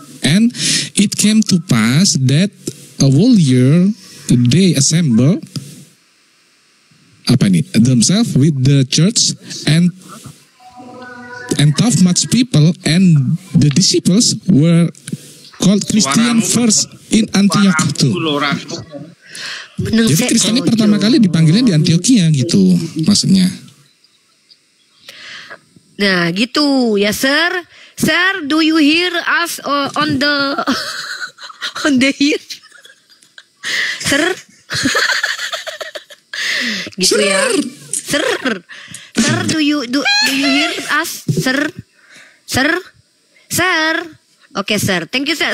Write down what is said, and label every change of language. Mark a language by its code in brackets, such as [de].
[en] And it came to pass that a whole year they assemble themselves with the church and taught much people, and the disciples were called Christian first in Antioch too. [id] Jadi Kristennya pertama kali dipanggilnya di Antioquia gitu maksudnya. Nah gitu ya sir. [en] Sir, do you hear us on the here? Sir? [id] Gitu ya. [en] Sir. Sir, do you hear us? Sir? Sir? Oke, sir. Thank you, sir.